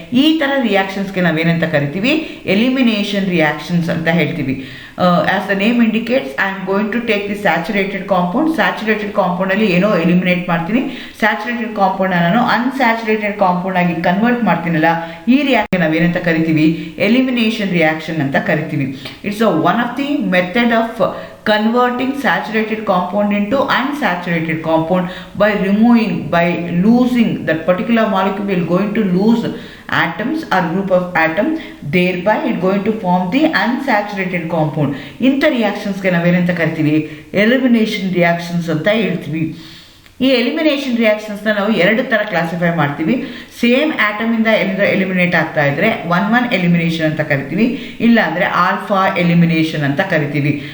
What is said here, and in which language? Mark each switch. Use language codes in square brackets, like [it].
[kn] ಈ ಥರ ರಿಯಾಕ್ಷನ್ಸ್ಗೆ ನಾವೇನಂತ ಕರಿತೀವಿ, ಎಲಿಮಿನೇಷನ್ ರಿಯಾಕ್ಷನ್ಸ್ ಅಂತ ಹೇಳ್ತೀವಿ. [en] as the name indicates, I am going to take the saturated [kn] ಕಾಂಪೌಂಡಲ್ಲಿ ಏನೋ ಎಲಿಮಿನೇಟ್ ಮಾಡ್ತೀನಿ, ಸ್ಯಾಚುರೇಟೆಡ್ ಕಾಂಪೌಂಡ್ನ ನಾನು ಅನ್ಸ್ಯಾಚುರೇಟೆಡ್ ಕಾಂಪೌಂಡ್ ಆಗಿ ಕನ್ವರ್ಟ್ ಮಾಡ್ತೀನಲ್ಲ, ಈ ರಿಯಾಕ್ಷನ್ ನಾವೇನಂತ ಕರಿತೀವಿ, ಎಲಿಮಿನೇಷನ್ ರಿಯಾಕ್ಷನ್ ಅಂತ ಕರಿತೀವಿ. [en] It's one of the method of converting saturated compound into unsaturated compound by losing that particular molecule will going to lose atoms or group of atoms, thereby it going to form the unsaturated compound. [kn] ಇಂಥ ರಿಯಾಕ್ಷನ್ಸ್ಗೆ ನಾವೇನಂತ ಕರಿತೀವಿ, elimination reactions ಅಂತ ಹೇಳ್ತೀವಿ. ಈ elimination ರಿಯಾಕ್ಷನ್ಸ್ನ ನಾವು 2 ಥರ classify ಮಾಡ್ತೀವಿ. Same ಆಟಮಿಂದ eliminate ಆಗ್ತಾ ಇದ್ದರೆ 1-1 ಎಲಿಮಿನೇಷನ್ ಅಂತ ಕರಿತೀವಿ, ಇಲ್ಲಾಂದರೆ ಆಲ್ಫಾ ಎಲಿಮಿನೇಷನ್ ಅಂತ ಕರಿತೀವಿ.